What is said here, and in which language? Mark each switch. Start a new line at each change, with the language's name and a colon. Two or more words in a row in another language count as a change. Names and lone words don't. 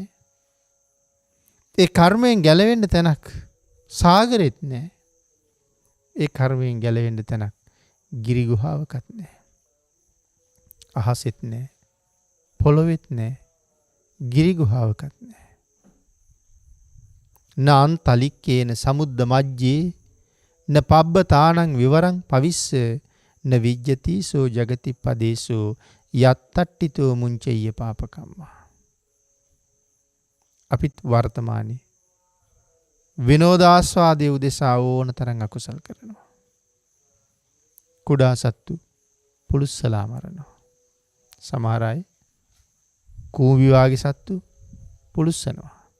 Sinhala: ඒ කර්මයෙන් ගැලවෙන්න තැනක් සාගරෙත් නැහැ. ඒ කර්මයෙන් ගැලවෙන්න තැනක් ගිරි ගුහාවකත් නැහැ. අහසෙත් නැහැ. පොළොවෙත් නැහැ. ගිරි ගුහාවකත් නැහැ.
Pali: නාන් තලික්කේන සමුද්ද මජ්ජේ න පබ්බතානං විවරං පවිස්ස න විජ්ජති සෝ ජගති පදේසෝ යත්තට්ටිතෝ මුංචෙය්‍ය පාපකම්මා.
Sinhala: අපිත් වර්තමානයේ විනෝදාස්වාදයේ උදෙසා ඕන තරම් අකුසල් කරනවා. කුඩා සත්තු පුලුස්සලා මරනවා. සමහර අය කූඹි වාගේ සත්තු පුලුස්සනවා.